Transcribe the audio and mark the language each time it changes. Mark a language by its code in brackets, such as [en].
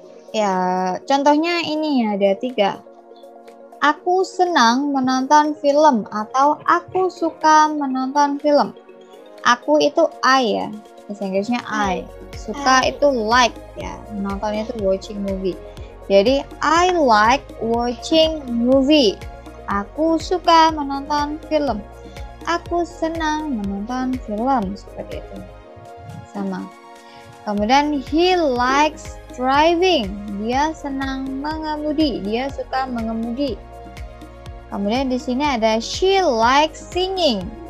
[id] Ya, contohnya ini ya, ada 3. Aku senang menonton film atau aku suka menonton film. Aku itu I ya, bahasa Inggrisnya I. Suka itu like ya, menontonnya itu watching movie. [en] Jadi I like watching movie. [id] Aku suka menonton film. Aku senang menonton film, seperti itu. Sama. Kemudian [en] he likes driving. [id] Dia senang mengemudi, dia suka mengemudi. Kemudian di sini ada [en] she likes singing.